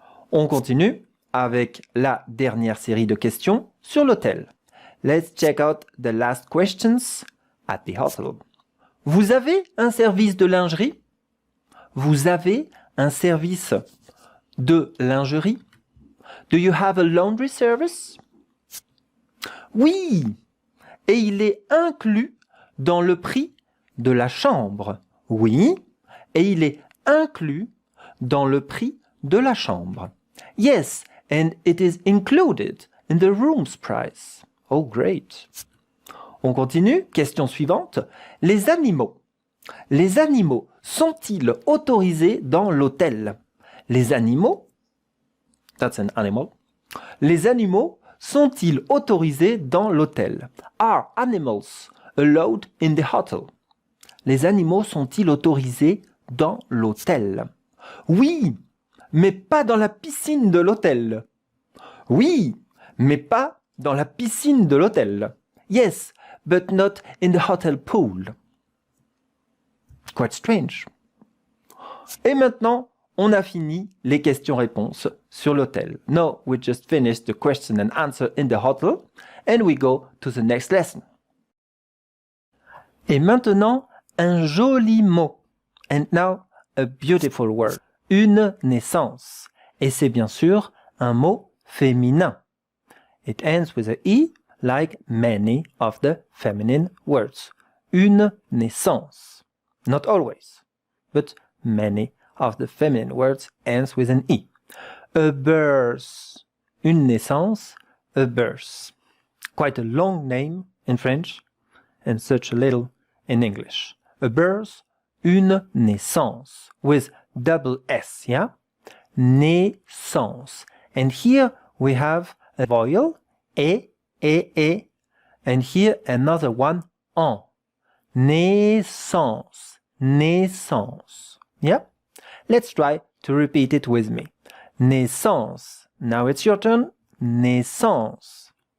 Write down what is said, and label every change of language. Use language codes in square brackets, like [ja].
[fr] On continue avec la dernière série de questions sur l'hôtel. [en] Let's check out the last questions at the hotel. [fr] Vous avez un service de lingerie? Vous avez un service de lingerie? [en] Do you have a laundry service? [fr] Oui, et il est inclus dans le prix de la chambre. Oui, et il est inclus dans le prix de la chambre. [en] Yes, and it is included in the room's price. Oh, great. [fr] On continue. Question suivante. Les animaux. Les animaux sont-ils autorisés dans l'hôtel? Les animaux, [en] that's an animal. [fr] Les animaux sont-ils autorisés dans l'hôtel? [en] Are animals allowed in the hotel? [fr] Les animaux sont-ils autorisés dans l'hôtel? Oui, mais pas dans la piscine de l'hôtel. Oui, mais pas dans la piscine de l'hôtel. [en] Yes, but not in the hotel pool. Quite strange. [fr] Et maintenant, on a fini les questions-réponses sur l'hôtel. [en] Now, we just finished the question and answer in the hotel, and we go to the next lesson. [fr] Et maintenant, un joli mot. [en] And now, a beautiful word. [fr] Une naissance. Et c'est bien sûr un mot féminin. [en] It ends with a E, like many of the feminine words. [fr] Une naissance. [en] Not always, but many of the feminine words ends with an E. A birth. [fr] Une naissance, [en] a birth. Quite a long name in French and such a little in English. A birth, [fr] une naissance [en] with double S, yeah? [fr] Naissance. [en] And here we have a vowel, e, and here another one, en. [fr] Naissance, naissance. Yeah? [en] Let's try to repeat it with me. Naissance. Now it's your turn. Naissance.